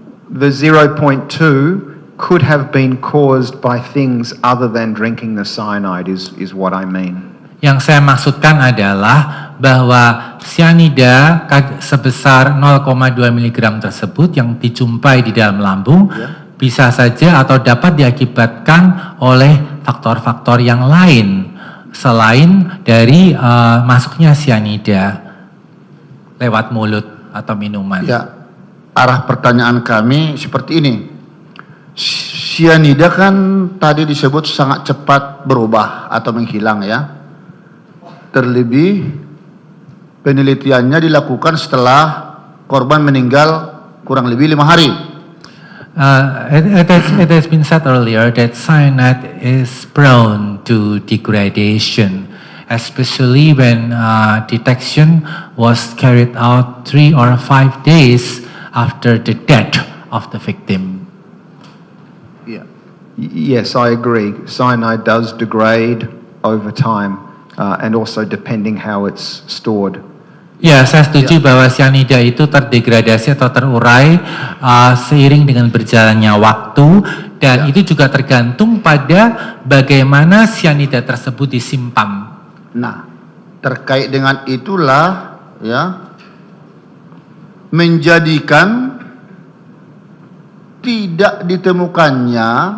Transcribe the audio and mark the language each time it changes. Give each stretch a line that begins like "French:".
English: The 0.2 could have been caused by things other than drinking the cyanide is what I mean.
Indonesian: Yang saya maksudkan adalah bahwa sianida sebesar 0,2 mg tersebut yang dijumpai di dalam lambung bisa saja atau dapat diakibatkan oleh faktor-faktor yang lain selain dari masuknya sianida lewat mulut atau minuman. Ya, arah pertanyaan kami seperti ini. Sianida kan tadi disebut sangat cepat berubah atau menghilang ya. Terlebih penelitiannya dilakukan setelah korban meninggal kurang lebih 5 hari.
English: It has been said earlier that cyanide is prone to degradation, especially when detection was carried out 3 or 5 days after the death of the victim.
Indonesian: Iya.
English: Yes, I agree. Cyanide does degrade over time and also depending how it's stored.
Indonesian: Ya, saya setuju bahwa sianida itu terdegradasi atau terurai seiring dengan berjalannya waktu dan itu juga tergantung pada bagaimana sianida tersebut disimpan. Nah, terkait dengan itulah ya menjadikan tidak ditemukannya